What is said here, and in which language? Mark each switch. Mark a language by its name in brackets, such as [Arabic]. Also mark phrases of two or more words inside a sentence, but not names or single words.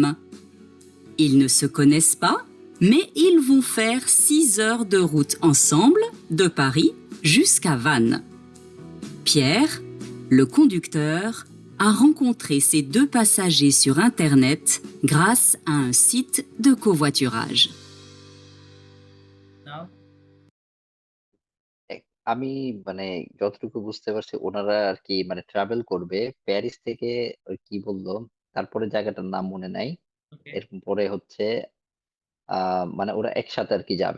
[French] Ils ne se connaissent pas, mais ils vont faire 6 heures de route ensemble de Paris jusqu'à Vannes. Pierre, le conducteur, a rencontré ces deux passagers sur Internet grâce à un site de covoiturage. [Bangla] নাও আমি মানে যতটুকু বুঝতে পারছি ওনারা আর কি মানে ট্রাভেল করবে প্যারিস থেকে। ওই কি বললো, তারপরে জায়গাটার নাম মনে নাই। ওকে, এরপরে হচ্ছে মানে ওরা একসাথে আর কি যাবে